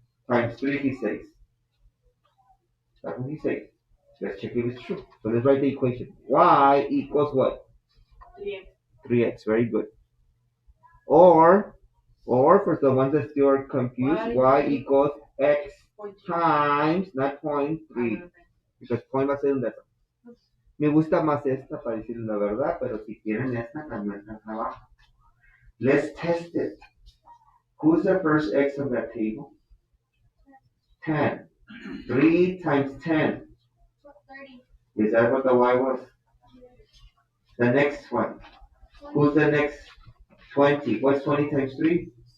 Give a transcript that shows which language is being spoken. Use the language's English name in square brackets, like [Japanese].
[English] Times 3, he says. That's what he says. Let's check if it's true. So let's write the equation. Y equals what? 3x. 3x. Very good. Or for the ones that still are confused, y equals x times, not point, 3. Because [Spanish] point va a ser un décimo. Me gusta más esta para decirles la verdad, pero si quieren esta también está trabajo. [English] Let's test it. Who's the first x of that table? 10. 3 times 10. 30. Is that what the y was? The next one. Who's the next? 20. What's 20 times 3?